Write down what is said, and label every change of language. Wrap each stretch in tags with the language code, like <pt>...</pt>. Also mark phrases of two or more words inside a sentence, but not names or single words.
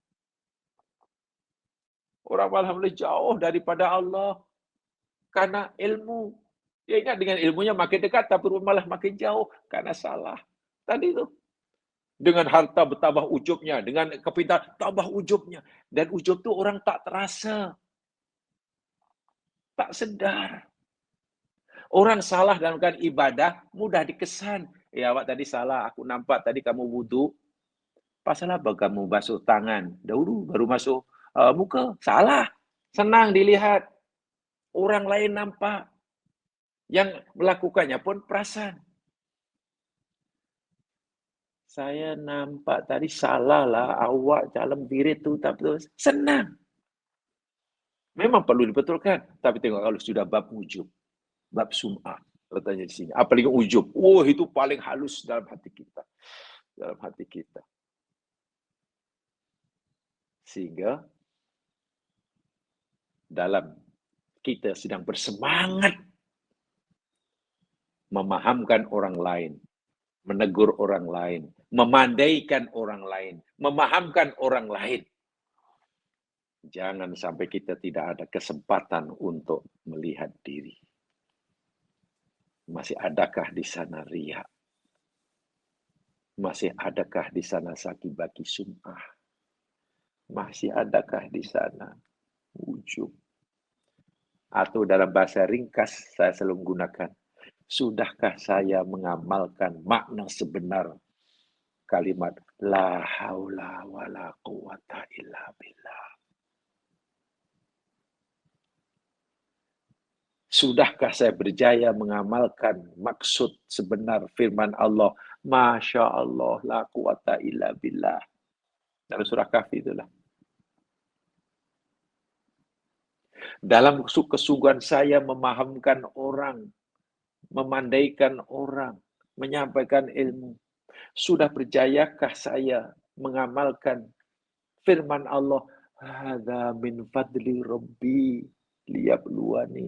<ms>Orang malah jauh daripada Allah karena ilmu. Dia ingat dengan ilmunya makin dekat, tapi malah makin jauh karena salah. Tadi itu. Dengan harta bertambah ujubnya, dengan kepintaran tambah ujubnya. Dan ujub itu orang tak terasa. Tak sedar. Orang salah dalam ibadah, mudah dikesan. Ya, awak tadi salah, aku nampak tadi kamu wudu. Pasal apa kamu basuh tangan? Dahulu baru masuk muka. Salah. Senang dilihat. Orang lain nampak. Yang melakukannya pun perasan. Saya nampak tadi salah lah, awak dalam diri itu tak betul. Senang. Memang perlu dibetulkan. Tapi tengok kalau sudah bab ujub, bab sum'ah, katanya di sini. Apalagi ujub. Itu paling halus dalam hati kita. Dalam hati kita. Sehingga dalam kita sedang bersemangat memahamkan orang lain, menegur orang lain, memandaikan orang lain, memahamkan orang lain. Jangan sampai kita tidak ada kesempatan untuk melihat diri. Masih adakah di sana riya? Masih adakah di sana saki-baki sum'ah? Masih adakah di sana ujub? Atau dalam bahasa ringkas saya selalu gunakan, sudahkah saya mengamalkan makna sebenar kalimat</ms> <ar>لا حول ولا قوة إلا بالله?</ar> <ms>Sudahkah saya berjaya mengamalkan maksud sebenar firman Allah,</ms> <ar>ما شاء الله, لا قوة إلا بالله.</ar> <ms>Dalam surah Kahfi itulah. Dalam kesungguhan saya memahamkan orang, memandaikan orang, menyampaikan ilmu. Sudah berjayakah saya mengamalkan firman Allah,</ms> <ar>هذا من فضل ربي ليبلوني.</ar>